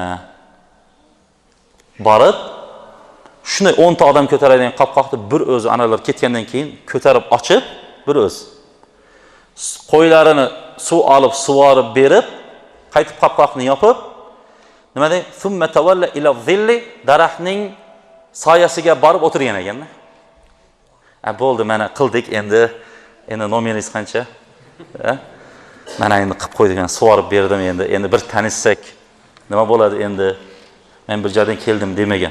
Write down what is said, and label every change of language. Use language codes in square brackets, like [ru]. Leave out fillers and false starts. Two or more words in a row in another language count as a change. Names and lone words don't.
[uz] Borib, shunday 10 ta odam ko'taradigan qopqoqni bir o'zi analar ketgandan keyin ko'tarib ochib, bir o'z qo'ylarini suv olib, sug'orib berib, qaytib qopqoqni yopib, nima deydi? [ar] ثم تولى إلى الظل, [uz] daraxtning soyasiga borib o'tirgan ekan-da. Bo'ldi, mana qildik, endi nomeringiz qancha? Mana endi qilib qo'ydigan sug'orib berdim endi bir tanishsak nima bo'ladi endi men bir joydan keldim demagan.